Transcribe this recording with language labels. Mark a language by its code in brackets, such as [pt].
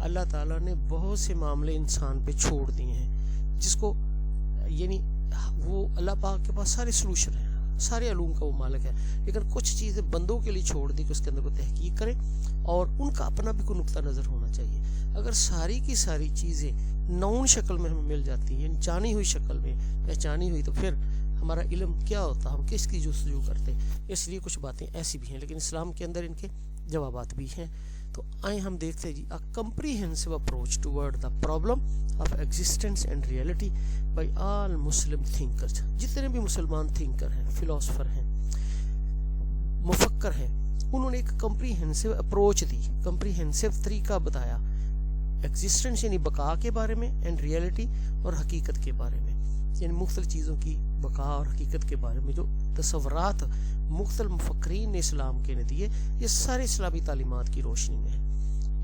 [ur] اللہ تعالیٰ نے بہت سے معاملے انسان پہ چھوڑ دیے ہیں جس کو, یعنی وہ اللہ پاک کے پاس سارے سلوشن ہیں, سارے علوم کا وہ مالک ہے, لیکن کچھ چیزیں بندوں کے لیے چھوڑ دی کہ اس کے اندر کو تحقیق کریں, اور ان کا اپنا بھی کوئی نقطہ نظر ہونا چاہیے. اگر ساری کی ساری چیزیں نون شکل میں ہمیں مل جاتی ہیں, جانی ہوئی شکل میں پہچانی ہوئی, تو پھر ہمارا علم کیا ہوتا, ہم کس کی جستجو کرتے. اس لیے کچھ باتیں ایسی بھی ہیں, لیکن اسلام کے اندر ان کے جوابات بھی ہیں. تو آئیں ہم دیکھتے ہیں جی [en] a comprehensive approach toward the problem of existence and reality by all Muslim thinkers. [ur] جتنے بھی مسلمان تھنکر ہیں, فلاسفر ہیں, مفکر ہیں, انہوں نے ایک کمپریہنسو اپروچ دی, کمپریہنسو طریقہ بتایا ایگزسٹنس یعنی بقا کے بارے میں, اینڈ ریئلٹی اور حقیقت کے بارے میں. یعنی مختلف چیزوں کی بقا اور حقیقت کے بارے میں جو تصورات مختلف مفکرین نے اسلام کے نے دیے, یہ سارے اسلامی تعلیمات کی روشنی میں ہے.